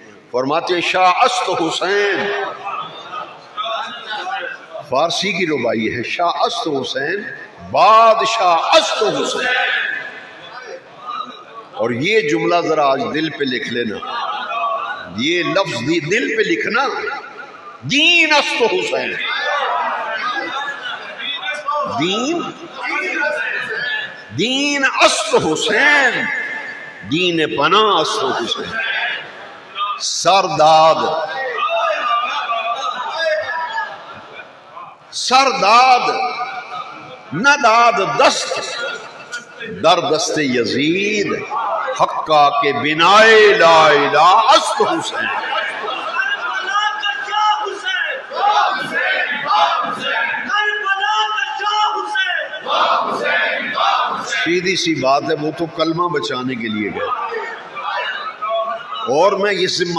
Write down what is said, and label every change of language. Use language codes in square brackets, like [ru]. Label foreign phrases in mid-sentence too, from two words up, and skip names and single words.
[ur] فرماتے ہیں [fa] شاہ است حسین، [ur] فارسی کی ربائی ہے، [fa] شاہ است حسین، بادشاہ است حسین۔ [ur] اور یہ جملہ ذرا آج دل پہ لکھ لینا، یہ لفظ دل پہ لکھنا، [fa] دین است حسین، دین است حسین، دین پناہ است حسین۔ سرداد نہ داد دست در دست یزید، حقا کے بنائے لا الہ است حسین۔ [ur] سیدھی سی بات ہے، وہ تو کلمہ بچانے کے لیے گئے، اور میں یہ ذمہ